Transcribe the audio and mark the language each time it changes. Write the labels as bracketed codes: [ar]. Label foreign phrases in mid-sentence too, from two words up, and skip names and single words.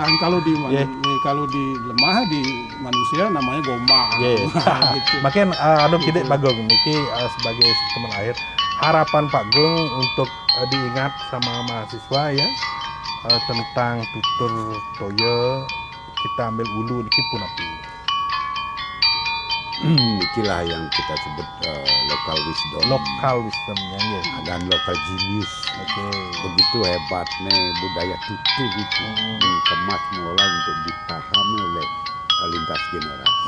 [id] Kalau di lemah di manusia namanya gombang. Gitu. Makin kita Pak Gong niki sebagai teman air, harapan Pak Gong untuk diingat sama mahasiswa ya tentang tutur toyo kita ambil ulu [ban] niki punapi. [id] Inilah yang kita sebut local wisdomnya ya. dan [en] local genius. [id] Oke. Begitu hebatnya budaya tutur itu dikemas mengolah untuk dipahami oleh lintas generasi.